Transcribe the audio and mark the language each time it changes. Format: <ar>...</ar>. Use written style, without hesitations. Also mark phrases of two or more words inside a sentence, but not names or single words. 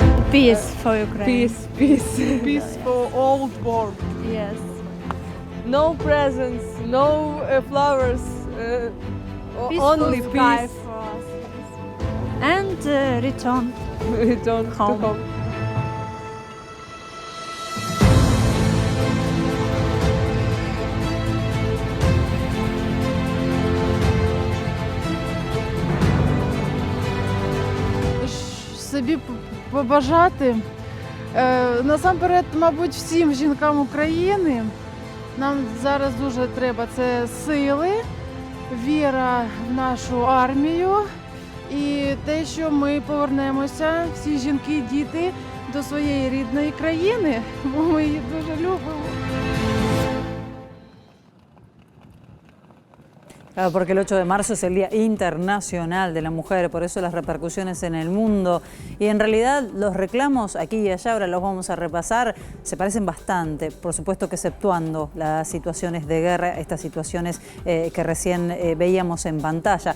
<en>Peace for Ukraine. Peace, peace, peace for old world. Yes. No presents, no flowers, Peaceful only sky peace. for us. And return. Return to Home. home.</en> <uk>Собі побажати насамперед, мабуть, всім жінкам України. Нам зараз дуже треба це сили, віра в нашу армію і те, що ми повернемося, всі жінки і діти, до своєї рідної країни, бо ми її дуже любимо.</uk> <es>Claro, porque el 8 de marzo es el Día Internacional de la Mujer, por eso las repercusiones en el mundo. Y en realidad los reclamos aquí y allá, ahora los vamos a repasar, se parecen bastante, por supuesto que exceptuando las situaciones de guerra, estas situaciones que recién veíamos en pantalla.</es>